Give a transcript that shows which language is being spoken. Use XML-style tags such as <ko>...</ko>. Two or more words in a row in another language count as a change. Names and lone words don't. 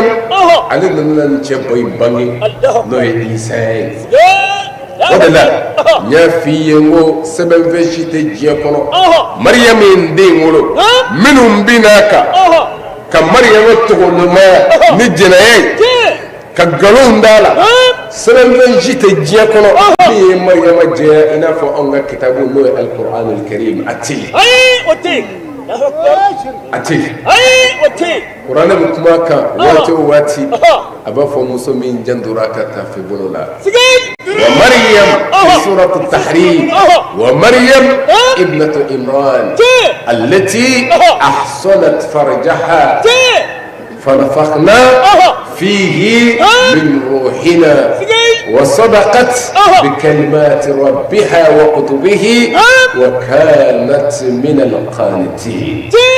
<bm>ale nana nin cɛ bɔ in bange n'o ye Isa ye o de la n y'a f'i ye n ko sɛbɛnfɛn si tɛ diɲɛ kɔnɔ Mariyam ye n den wolo minnu bɛ n'a kan ka Mariyama tɔgɔɲumanya ni jɛnɛya ye ka nkalon d'a la sɛbɛnfɛn si tɛ diɲɛ kɔnɔ min ye Mariyama jɛya i n'a fɔ anw ka kitabu n'o ye Al-Qur'anul Karim a tɛ yen. o tɛ yen. a tɛ yen. o tɛ yen. kuranɛ bɛ kuma kan waati o waati a b'a fɔ muso min jantora ka taafe bolo la.</bm> <ar>ومريم في سورة التحريم ومريم ابنة إمران التي أحصنت فرجها فنفخنا فيه من روحنا وصدقت بكلمات ربها وكتبه وكانت من القانتين.</ar>